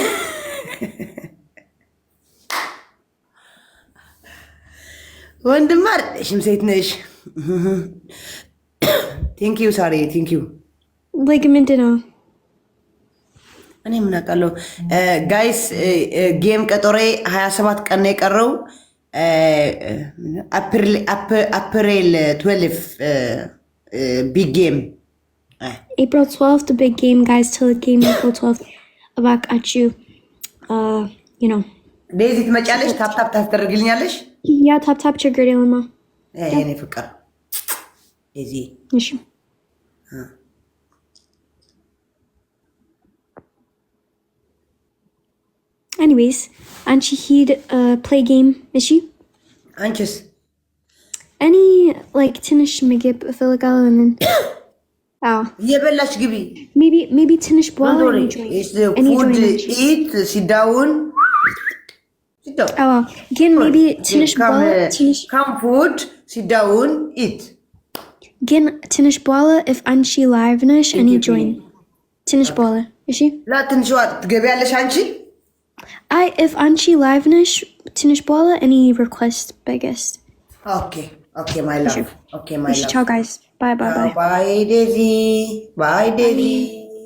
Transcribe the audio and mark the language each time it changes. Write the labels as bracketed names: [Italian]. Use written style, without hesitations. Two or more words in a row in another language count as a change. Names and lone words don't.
[Amharic] ወንድማ አይደለሽም ሴት ነሽ። [English] thank you sorry thank you። [Amharic] like ምንድን ነው? እኔ ምን አውቃለሁ ጋይስ። ጌም ቀጠሮ 27 ቀን ነው የቀረው። አፕሪል 12 [English] big game April 12th, the big game, guys. Till the game April 12th. እባካችሁ you know. [Amharic] ዴዚ ትመጫለሽ? ታፕታፕ ታስደርግልኛለሽ? ያ ታፕታፕ ችግር የለውም። የኔ ፍቅር ዴዚ እሺ። Anyways, አንቺ ሂድ [English] play game [Amharic] እሺ። አንቺስ? እኔ like ትንሽ ምግብ እፈልጋለሁ እና እየበላሽ ግቢ። maybe ትንሽ በኋላ [English] food eat sit down [Amharic] ግን maybe ትንሽ በኋላ [English] come food sit down eat [Amharic] ግን ትንሽ በኋላ if አንቺ ላይቭ ነሽ እኔ join ትንሽ በኋላ እሺ። ላ ትንሽ ትገቢያለሽ አንቺ? አይ if አንቺ ላይቭ ነሽ ትንሽ በኋላ እኔ [English] request by guest. Okay my love. Okay my love. Ciao guys. Bye. Bye Daisy. Bye Daisy.